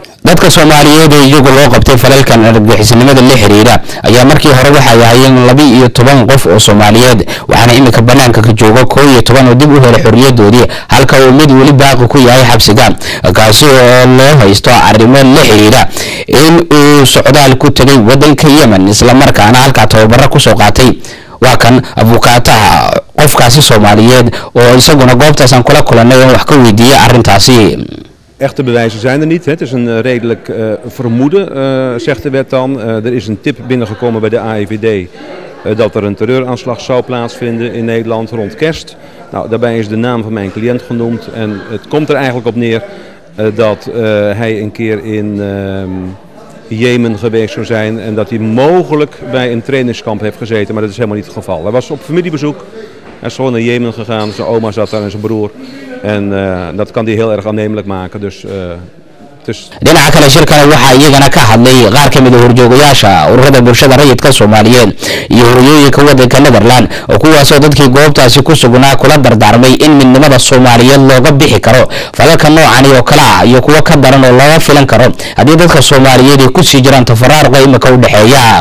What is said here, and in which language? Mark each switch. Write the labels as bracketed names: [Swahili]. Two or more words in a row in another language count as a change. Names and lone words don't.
[Somali] dadka Soomaaliyeed ee iyagu loo qabtay falalkan argagixisnimada la xiriira ayaa markii hore waxa ay hayeen 12 qof oo Soomaaliyeed waxaana imika banaanka ka jooga 11 oo dib u helay xorriyadoodii halka uu mid wali baaqi ku yahay xabsiga kaasi oo loo haysto arrimo la xiriira in uu socdaal ku tagay wadanka Yemen isla markaana halka tababar ku soo qaatay waa kan abukaataha qofkaasi Soomaaliyeed oo isaguna goobtaas aan kula kulanay wax ka weydiiyay arintaasi. [Dutch] Echte bewijzen zijn er niet. Het is een redelijk vermoeden, zegt de wet dan. Er is een tip binnengekomen bij de AIVD dat er een terreuraanslag zou plaatsvinden in Nederland rond kerst. Nou, daarbij is de naam van mijn cliënt genoemd en het komt er eigenlijk op neer dat hij een keer in Jemen geweest zou zijn en dat hij mogelijk bij een trainingskamp heeft gezeten, maar dat is helemaal niet het geval. Hij was op familiebezoek, hij is gewoon naar Jemen gegaan, zijn oma zat daar en zijn broer. En dat kan die heel erg aannemelijk maken. Dus [Somali] dhinaca kale shirkana waxa iyagana ka hadlay qaar ka mid ah horjoogayaasha ururada bulshada rayidka Soomaaliyeed iyo hooyooyinka wadanka Netherland oo kuwaas oo dadkii goobtaasi ku sugnaa kula dardaarmay in midnimada Soomaaliyeed looga bixi karo falalka noocan oo kala ah iyo kuwa ka daran oo laga filan karo hadii dadka Soomaaliyeed ay ku sii jiraan tafaraaruq imika u dhaxeeya